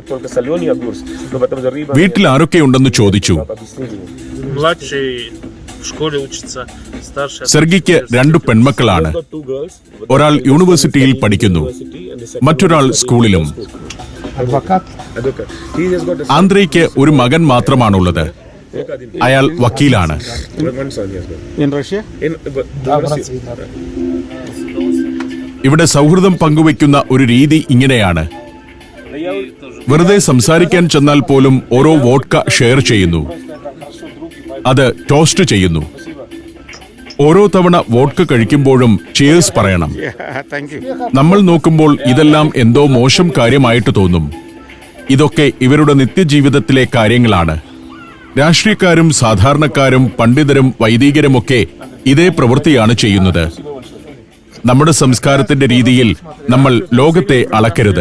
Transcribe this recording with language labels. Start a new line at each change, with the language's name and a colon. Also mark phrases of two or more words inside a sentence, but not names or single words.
Malayalam: വീട്ടിൽ ആരൊക്കെയുണ്ടെന്ന് ചോദിച്ചു.
Russian: Младший в школе учится, старший.
Malayalam: സെർഗിക്ക് 2 പെൺമക്കളാണ്. ഒരാൾ യൂണിവേഴ്സിറ്റിയിൽ പഠിക്കുന്നു, മറ്റൊരാൾ സ്കൂളിലും. ആന്ദ്രയ്ക്ക് ഒരു മകൻ മാത്രമാണുള്ളത്. അയാൾ വക്കീലാണ്.
English: in Russia.
Malayalam: ഇവിടെ സൗഹൃദം പങ്കുവയ്ക്കുന്ന ഒരു രീതി ഇങ്ങനെയാണ്. വെറുതെ സംസാരിക്കാൻ ചെന്നാൽ പോലും ഓരോ വോഡ്ക ഷെയർ ചെയ്യുന്നു. അത് ടോസ്റ്റ് ചെയ്യുന്നു. ഓരോ തവണ വോഡ്ക കഴിക്കുമ്പോഴും ചിയേഴ്സ് പറയണം.
English: Yeah, thank you.
Malayalam: നമ്മൾ നോക്കുമ്പോൾ ഇതെല്ലാം എന്തോ മോശം കാര്യമായിട്ട് തോന്നും. ഇതൊക്കെ ഇവരുടെ നിത്യജീവിതത്തിലെ കാര്യങ്ങളാണ്. രാഷ്ട്രീയക്കാരും സാധാരണക്കാരും പണ്ഡിതരും വൈദികരുമൊക്കെ ഇതേ പ്രവൃത്തിയാണ് ചെയ്യുന്നത്. നമ്മുടെ സംസ്കാരത്തിന്റെ രീതിയിൽ നമ്മൾ ലോകത്തെ അളക്കരുത്.